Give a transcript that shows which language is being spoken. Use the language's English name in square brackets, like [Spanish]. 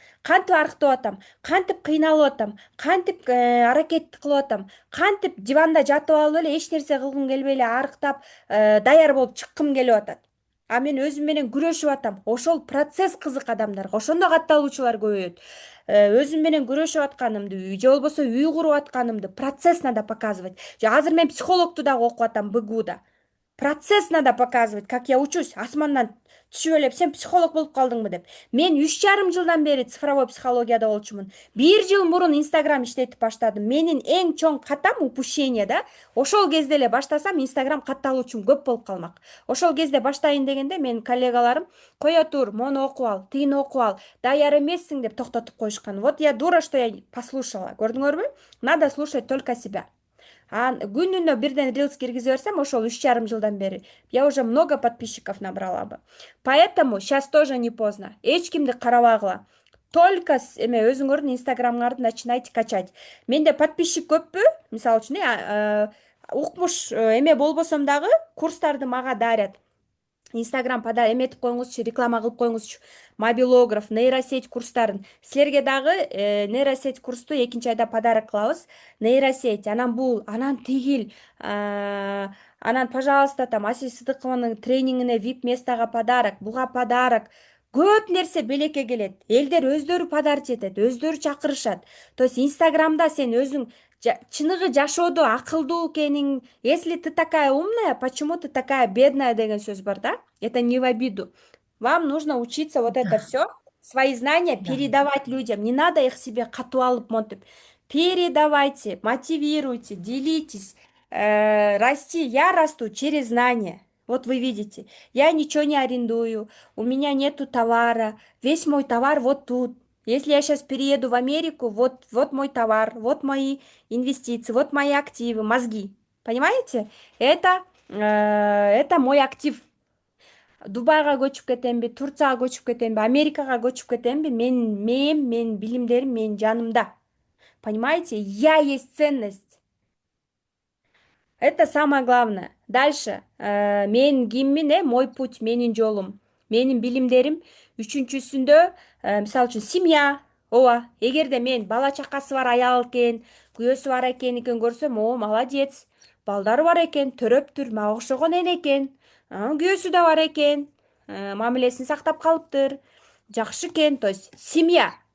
[Kyrgyz] Кантип арыктап атам, кантип кыйналып атам, кантип аракет кылып атам, кантип диванда жатып алып эле эч нерсе кылгым келбей эле арыктап, даяр болуп чыккым келип атат. А мен өзүм менен күрөшүп атам. Ошол процесс кызык адамдарга. Ошондо катталуучулар көбөйөт. Өзүм менен күрөшүп атканымды же болбосо үй куруп атканымды [Russian] процесс надо показывать. [Kyrgyz] Азыр мен психологду дагы окуп атам БГУда. [Russian] Процесс надо показывать, как я учусь. [Kyrgyz] Асмандан түшүп элеп, сен психолог болуп калдыңбы деп. Мен 3,5 жылдан бери цифровой психологияда болчумун. 1 жыл мурун Инстаграм иштетип баштадым. Менин эң чоң катам [Russian] упущение [Kyrgyz] да. Ошол кезде эле баштасам, Инстаграм катталуучум көп болуп калмак. Ошол кезде баштайын дегенде менин коллегаларым кое тур, мону окуп ал, тигини окуп ал, даяр эмессиң деп токтотуп коюшкан. [Russian] Вот я дура, что я послушала. [Kyrgyz] Көрдүңөрбү? [Russian] Надо слушать только себя. [Kyrgyz] Күнүнө бирден рилс киргизе берсем, ошол 3,5 жылдан бери [Russian] я уже много подписчиков набрала бы. Поэтому сейчас тоже не поздно. [Kyrgyz] Эч кимди карабагыла. [Russian] Только [Kyrgyz] эме өзүңөрдүн инстаграмыңарды [Russian] начинайте качать. [Kyrgyz] Менде подписчик көппү? Мисалы үчүн укмуш эме болбосом дагы курстарды мага дарят. Инстаграм эметип коюңузчу, реклама кылып коюңузчу. Мобилограф, нейросеть курстарын. Силерге дагы нейросеть курсту 2-айда подарок кылабыз. Нейросеть, анан бул, анан тигил, анан, [Russian] пожалуйста, там [Kyrgyz] Асель Сыдыкованын тренингине VIP местага подарок, буга подарок. Көп нерсе белекке келет. Элдер өздөрү [Russian] подарить [Kyrgyz] этет, өздөрү чакырышат. [Russian] То есть [Kyrgyz] Инстаграмда сен өзүң чыныгы жашоодо акылдуу экениң, [Russian] если ты такая умная, почему ты такая бедная [Kyrgyz] деген сөз бар да? [Russian] Это не в обиду. Вам нужно учиться вот это Да, все, свои знания да. передавать людям. Не надо их себе [Kyrgyz] катып алып монтип. [Russian] Передавайте, мотивируйте, делитесь. Расти. Я расту через знания. Вот вы видите, я ничего не арендую, у меня нету товара, весь мой товар вот тут. Если я сейчас перееду в Америку, вот мой товар, вот мои инвестиции, вот мои активы, мозги. Понимаете? Это мой актив. [Kyrgyz] Дубайга көчүп кетемби, Турцияга көчүп кетемби, Америкага көчүп кетемби, менин билимдерим менин жанымда. [Russian] Понимаете? Я есть ценность. Это самое главное. Дальше. [Kyrgyz] Менин киммин, [Russian] мой путь, [Kyrgyz] менин жолум, менин билимдерим. Үчүнчүсүндө, мисалы үчүн, семья. Ооба, эгерде мен бала чакасы бар аял экен, күйөөсү бар экендигин көрсөм, о, [Russian] молодец. [Kyrgyz] Балдары бар экен, төрөптүр, мага окшогон эне экен. Күйөөсү да бар экен, мамилесин сактап калыптыр. Жакшы экен, [Russian] то есть семья.